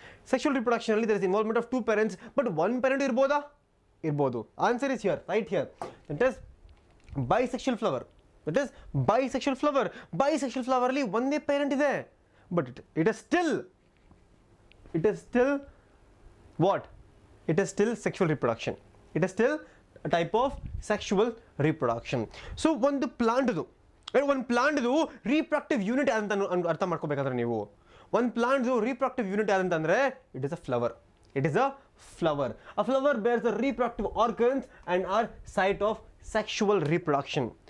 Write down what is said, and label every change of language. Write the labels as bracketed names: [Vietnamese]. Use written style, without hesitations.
[English] sexual ರಿಪ್ರೊಡಕ್ಷನಲ್ಲಿ there is involvement of two parents, but one parent [Kannada] ಇರ್ಬೋದಾ? ಇರ್ಬೋದು. [English] Answer is here, right here. That is bisexual flower. That is bisexual flower. Bisexual [Kannada] ಫ್ಲವರಲ್ಲಿ ಒಂದೇ parent ಇದೆ, [English] But it is still what? It is still sexual reproduction. It is still a type of sexual reproduction. [Kannada] So ಒಂದು ಪ್ಲಾಂಟ್ದು reproductive unit ಅಂತ ಅರ್ಥ ಮಾಡ್ಕೋಬೇಕಾದ್ರೆ ನೀವು, ಒಂದು ಪ್ಲಾಂಟ್ದು reproductive unit ಯಾದಂತಂದ್ರೆ [English] It is a flower. It is a flower. A flower bears the reproductive organs and are site of sexual reproduction.